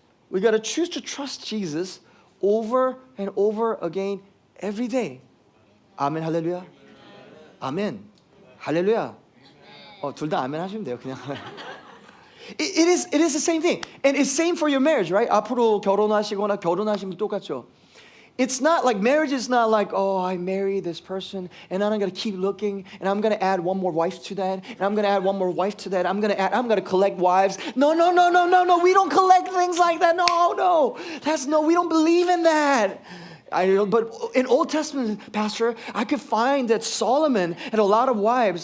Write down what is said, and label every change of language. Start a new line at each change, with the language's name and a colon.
English: We gotta choose to trust Jesus over and over again every day.
Korean: 아멘 할렐루야. 아멘 할렐루야. 둘 다 아멘 하시면 돼요. 그냥.
English: It is the same thing. And it's same for your marriage, right?
Korean: 앞으로 결혼하시거나 결혼하시면 똑같죠.
English: It's not like marriage is not like, oh, I marry this person and then I'm going to keep looking and I'm going to add one more wife to that and I'm going to add one more wife to that. I'm going to collect wives. No. We don't collect things like that. No. We don't believe in that. But in Old Testament, Pastor, I could find that Solomon had a lot of wives.